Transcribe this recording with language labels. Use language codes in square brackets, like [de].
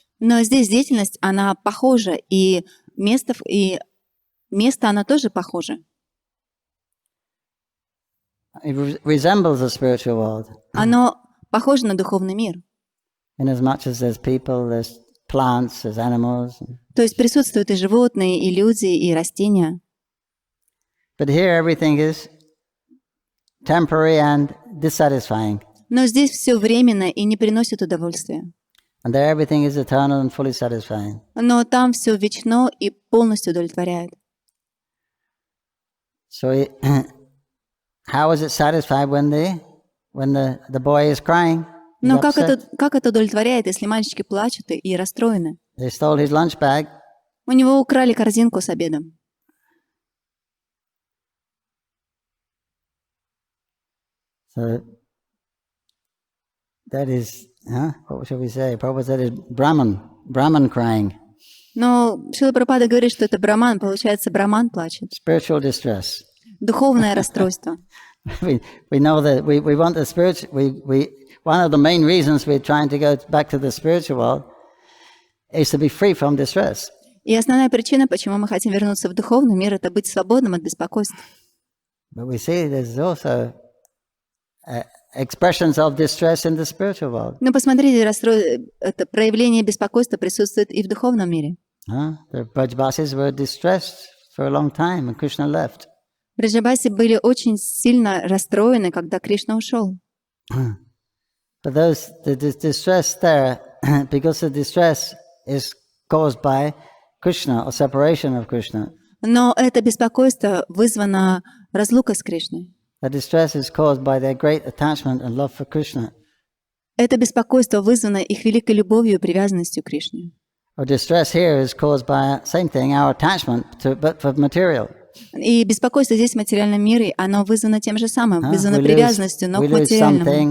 [ru] Но здесь деятельность, она похожа, и место оно тоже похоже. [en] It resembles the spiritual world. [ru] Оно похоже на духовный мир. [en] Inasmuch as there's people, there's plants, there's animals. [ru] То есть присутствуют и животные, и люди, и растения. [en] But here everything is temporary and dissatisfying. [ru] Но здесь все временно и не приносит удовольствия. [en] And there everything is eternal and fully satisfying. [ru] Но там все вечно и полностью удовлетворяет. [en] So how is it satisfied when the boy is crying? [ru] Но как это удовлетворяет, если мальчики плачут и расстроены? [en] They stole his lunch bag. [ru] У него украли корзинку с обедом. [en] So that is, what shall we say? Prabhupada said is Brahman crying. [ru] Но Шрила Прабхупада говорит, что это браман, получается, браман плачет. [en] Spiritual distress. [ru] Духовное расстройство. [en] We know that we want the spiritual. One of the main reasons we're trying to go back to the spiritual world is to be free from distress. [ru] И основная причина, почему мы хотим вернуться в духовный мир, это быть свободным от беспокойств. [en] But we see there's also expressions of distress in the spiritual world. [ru] Но посмотрите, это проявление беспокойства присутствует и в духовном мире. [en] The Brajbasis were distressed for a long time, and Krishna left. [ru] Браджабаси были очень сильно расстроены, когда Кришна ушел. [en] But the distress there, because the distress is caused by Krishna or separation of Krishna. [ru] Но это беспокойство вызвано разлукой с Кришной. [en] The distress is caused by their great attachment and love for Krishna. [ru] Это беспокойство вызвано их великой любовью и привязанностью к Кришне. [en] Or distress here is caused by same thing, our attachment but for material. [ru] И беспокойство здесь в материальном мире, оно вызвано тем же самым, вызвано привязанностью, но к материальному.